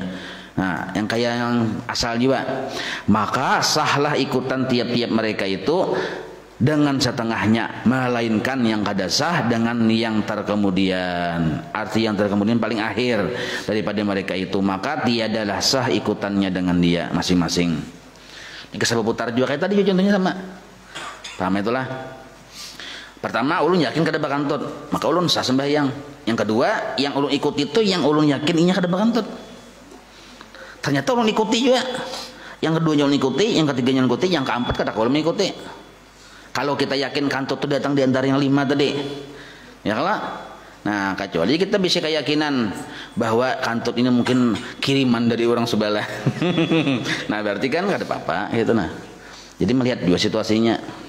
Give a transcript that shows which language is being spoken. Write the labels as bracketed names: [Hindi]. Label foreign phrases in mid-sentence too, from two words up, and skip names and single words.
[Banjar] Nah, yang kayak yang asal juga, maka sahlah ikutan tiap-tiap mereka itu dengan setengahnya, melainkan yang kada sah dengan yang terkemudian. [Malay] Arti yang terkemudian paling akhir daripada mereka itu, maka tiadalah sah ikutannya dengan dia masing-masing. [Banjar] Ini kesal putar juga kayak tadi contohnya sama. Paham itulah. Pertama, ulun yakin kada bakantut, maka ulun sah sembahyang. Yang kedua, yang ulun ikuti itu yang ulun yakin inya kada bakantut. Ternyata ulun ikuti juga. Yang keduanya ulun ikuti, yang ketiganya ulun ikuti, yang keempat kada ulun mengikuti. [Indonesian] Kalau kita yakin kantut itu datang di antara yang 5 tadi, ya kalau, nah kecuali kita bisa keyakinan bahwa kantut ini mungkin kiriman dari orang sebelah. Nah berarti kan nggak ada apa-apa, gitu nah. Jadi melihat dua situasinya.